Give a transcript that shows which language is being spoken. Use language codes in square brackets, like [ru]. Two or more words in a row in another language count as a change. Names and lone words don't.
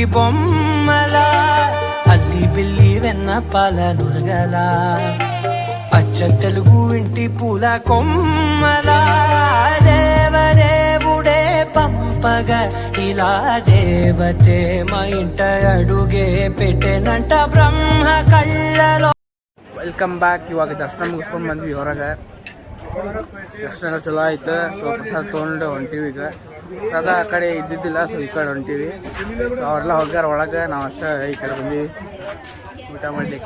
[te] బొమ్మల అల్లి బిల్లి వెన్న పాల నురగల అచ్చ తెలుగు ఇంటి పూల కొమ్మల దేవదేవుడే పంపగ ఇలా దేవతే మా ఇంట అడుగే పెట్టెనంట ಬ್ರಹ್ಮ ಕಳ್ಳలో. [en] welcome back. [kn] ಇವಾಗ ದರ್ಶನ ಮುಗಿಸ್ಕೊಂಡು ಬಂದ್ವಿ ಹೊರಗೆ. ದರ್ಶನ ಚಲೋ ಆಯ್ತು. ಸೊ ಪ್ರಸಾದ ತೊಗೊಂಡು ಹೊಂಟೀವಿ ಈಗ. ಸದಾ ಆ ಕಡೆ ಇದ್ದಿದ್ದಿಲ್ಲ, ಸೊ ಈ ಕಡೆ ಹೊಂಟೀವಿ. ಸೊ ಅವ್ರೆಲ್ಲ ಹೋಗ್ಯಾರ ಒಳಗೆ, ನಾವು ಅಷ್ಟೇ ಈ ಕಡೆ ಬಂದೀವಿ ಊಟ ಮಾಡಲಿಕ್ಕೆ.